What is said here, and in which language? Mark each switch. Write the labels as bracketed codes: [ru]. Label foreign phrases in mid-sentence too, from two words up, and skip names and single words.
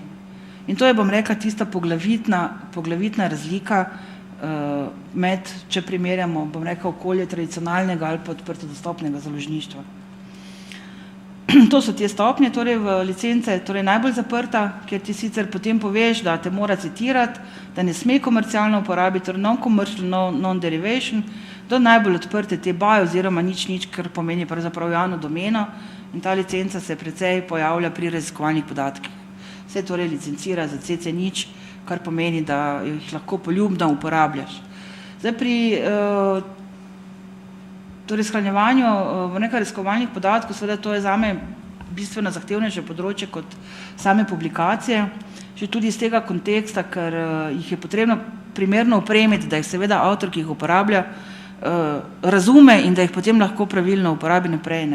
[sl] In to je, bom rekla, tista poglavitna razlika med, če primerjamo, bom rekla, okolje tradicionalnega ali pa odprto dostopnega založništva. To so te stopnje, torej v licence, torej najbolj zaprta, kjer ti sicer potem poveš, da te mora citirati, da ne sme komercialno uporabiti, torej [en] non-commercial, non-derivation, [sl] do najbolj odprte te BY oziroma nič, kar pomeni pravzaprav javno domeno in ta licenca se precej pojavlja pri raziskovalnih podatkih. Se torej licencira za CC nič, kar pomeni, da jih lahko poljubno uporabljaš. Zdaj pri torej shranjevanju nekaj raziskovalnih podatkov, seveda to je zame bistveno zahtevnejše področje kot same publikacije, že tudi iz tega konteksta, ker jih je potrebno primerno opremiti, da jih seveda avtor, ki jih uporablja, razume in da jih potem lahko pravilno uporabi naprej.